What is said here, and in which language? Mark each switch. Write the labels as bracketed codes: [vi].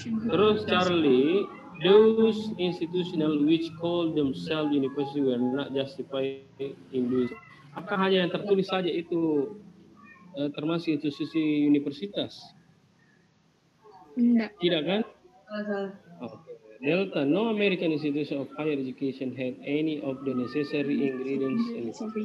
[id] Terus [en] Charlie, those institutional which call themselves university were not justified in doing. [id] Apakah hanya yang tertulis saja itu termasuk institusi universitas? Tidak kan? Okay. [en] Delta, no American institution of higher education had any of the necessary ingredients.